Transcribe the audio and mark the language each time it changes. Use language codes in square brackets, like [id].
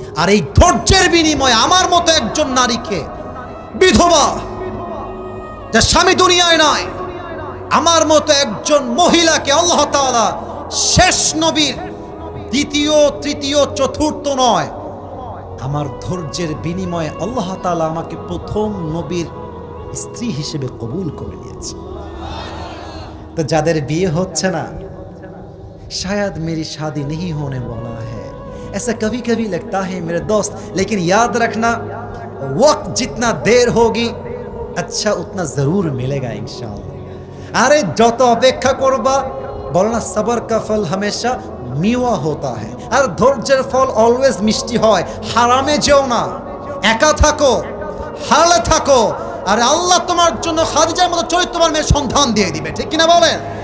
[bn] আর এই ধৈর্যের বিনিময়ে আমার মতো একজন নারীকে, বিধবা যার স্বামী দুনিয়ায় নয়, আমার মতো একজন মহিলাকে আল্লাহ তাআলা শেষ নবীর দ্বিতীয়, তৃতীয়, চতুর্থ নয়, আমার ধৈর্যের বিনিময়ে আল্লাহ তাআলা আমাকে প্রথম নবীর স্ত্রী হিসেবে কবুল করে নিয়েছে। তো যাদের বিয়ে হচ্ছে না, [hi] शायद मेरी शादी नहीं होने वाला है, ऐसा कभी कभी लगता है मेरे दोस्त, लेकिन याद रखना वक्त जितना देर होगी अच्छा उतना जरूर मिलेगा इंशाअल्लाह। अरे [bn] যত অপেক্ষা করবা, বলো না [hi] সবর কা ফল হামেশা মিওয়া होता है, [bn] আর ধৈর্যের ফল অলওয়েজ মিষ্টি হয়। হারামে যেও না, একা থাকো, হারালে থাকো, আর আল্লাহ তোমার জন্য খাদিজার মতো চরিত্রবান মেয়ের সন্ধান দিয়ে দিবে, ঠিক কিনা বলেন?